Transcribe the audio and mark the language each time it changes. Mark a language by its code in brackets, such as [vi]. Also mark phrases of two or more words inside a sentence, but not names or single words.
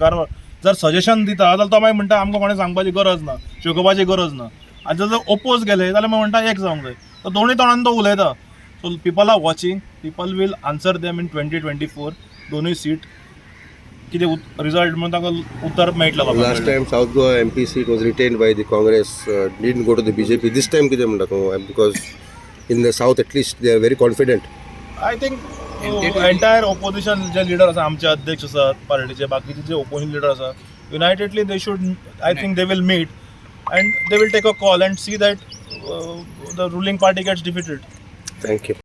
[kok] सरकार जर सजेशन दिता जाल्यार तो मागीर म्हणटा आमकां कोणें सांगपाची गरज ना, शिकोवपाची गरज ना. आनी जर ओपोज गेले जाल्यार मागीर म्हणटा एक जावंक जाय. तो दोनूय तोंडान तो उलयता. [en] so people are watching, people will answer them in 2024 [kok] दोनूय सीट कितें रिजल्ट म्हणून तांकां उतर मेळटलें लोकांक. [en] Last time South Goa MP seat was retained by the Congress, didn't go to the BJP. This time [kok] कितें म्हणटा तूं? [en] Because in the south at least they are very confident. I think entire opposition [kok] जे लिडर आसा, आमचे अध्यक्ष आसात पार्टीचे, बाकीचे जे [en] opposition leader आसा, unitedly they should, I think they will meet and they will take a call and see that the ruling party gets defeated. Thank you.